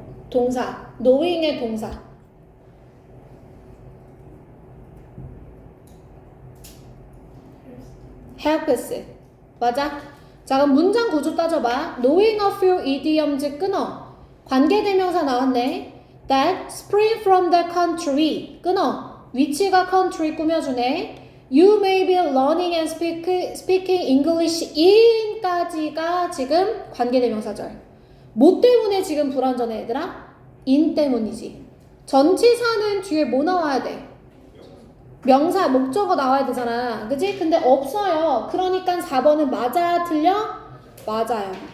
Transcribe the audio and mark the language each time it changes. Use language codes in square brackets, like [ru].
[ko] 동사. knowing의 동사. helps. 맞아? 자, 그럼 문장 구조 따져봐. [en] knowing a few idioms [ko] 끊어. 관계대명사 나왔네. [en] that spring from the country. [ko] 끊어. 위치가 country 꾸며주네. [en] You may be learning and speaking English in [ko] 까지가 지금 관계대명사절. 뭐 때문에 지금 불완전해 얘들아? in 때문이지. 전치사는 뒤에 뭐 나와야 돼? 명사, 목적어 나와야 되잖아. 그치? 근데 없어요. 그러니까 4번은 맞아, 틀려? 맞아요.